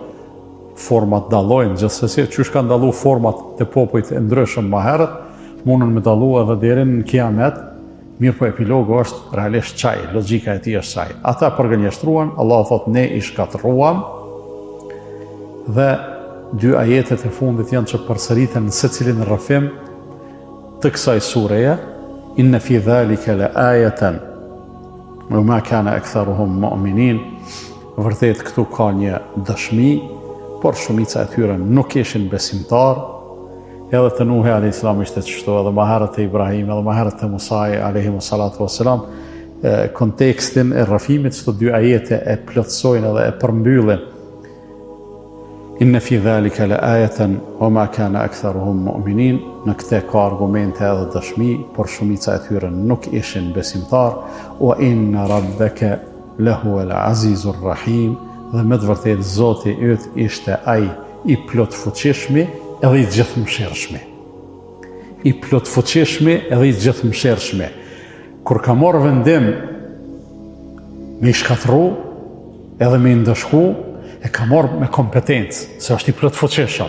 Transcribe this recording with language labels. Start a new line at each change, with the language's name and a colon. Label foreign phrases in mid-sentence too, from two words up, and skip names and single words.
Albanian: Format dallojnë, gjithsesi çysh kanë dalluar format të popujt e ndryshëm më herët, mundën me dallu edhe deri në kiamet, mirë po epilogu është realisht çaj, logjika e tij është çaj. Ata përgënjeshtruan, Allah thot ne i shkatruam, dhe dy ajetet e fundit janë që përsëriten në secilin rrëfim të kësaj sureje,
Arabic: إن في ذلك لآية وما كان أكثرهم مؤمنين.
Albanian: Vërtet këtu ka një dëshmi, por shumica e tyre nuk ishin besimtar. Edhe të Nuhi a.s. ishte qështu, edhe maherët të Ibrahim, edhe maherët të Musaj a.s. Kontekstin e rrëfimit që të dy ajete e plotësojnë edhe e përmbyllin.
Arabic: إن في ذلك لآية وما كان أكثرهم مؤمنين.
Albanian: Në këte ka argumente edhe dëshmi, por shumica e tyre nuk ishin besimtar.
Arabic: وإن ربك لهو العزيز الرحيم.
Albanian: dhe me të vërtetë Zoti yt ishte ai i plot fuqishmi edhe i gjithëmshirshmi. I plot fuqishmi edhe i gjithëmshirshmi. Kur ka marrë vendim me i shkatru edhe me i ndëshku, e ka marrë me kompetencë, se është i plot fuqishëm.